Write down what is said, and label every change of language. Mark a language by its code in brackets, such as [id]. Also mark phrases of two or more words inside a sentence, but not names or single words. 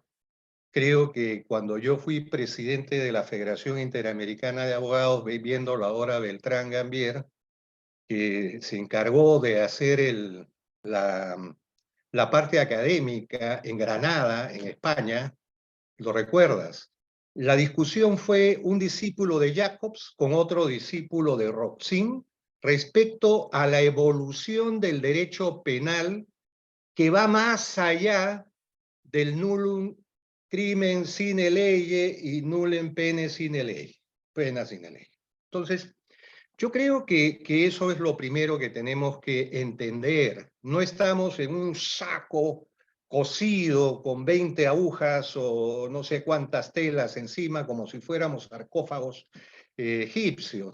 [es] Creo que cuando yo fui presidente de la Federación Interamericana de Abogados, viendo la hora Beltrán Gambier, que se encargó de hacer la parte académica en Granada, en España, ¿lo recuerdas? La discusión fue un discípulo de Jacobs con otro discípulo de Roxin respecto a la evolución del derecho penal que va más allá del [la] nullum crimen sine lege [es] y [la] nullum pene sine lege, pena sine lege. [es] Entonces, yo creo que eso es lo primero que tenemos que entender. No estamos en un saco cosido con 20 agujas o no sé cuántas telas encima, como si fuéramos sarcófagos egipcios.